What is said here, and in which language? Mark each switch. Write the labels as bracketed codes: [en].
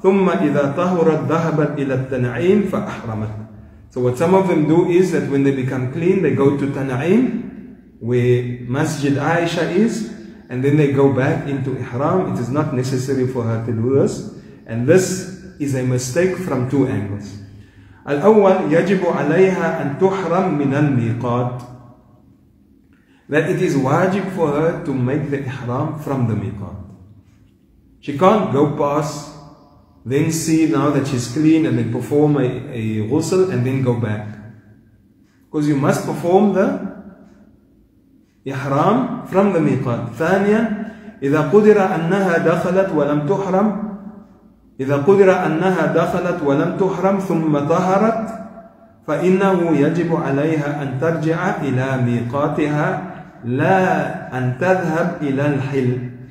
[ar] ثُمَّ إِذَا طَهُرَتْ ذَهَبَتْ إِلَى التَّنْعِيمِ فَأَحْرَمَتْ. [en] So what some of them do is that when they become clean, they go to Tan'im, where Masjid Aisha is, and then they go back into ihram. It is not necessary for her to do this, and this is a mistake from two angles. [ar] Al-awwal, يجب عليها أن تحرم من الميقات. [en] That it is wajib for her to make the ihram from the miqat. She can't go past, then see now that she's clean and then perform a ghusl and then go back. Because you must perform the ihram from the miqat. [ar] ثانيا إذا قدر أنها دخلت ولم تحرم إذا قدر أنها دخلت ولم تحرم ثم طهرت فإنه يجب عليها أن ترجع إلى ميقاتها لا أن تذهب إلى الحل.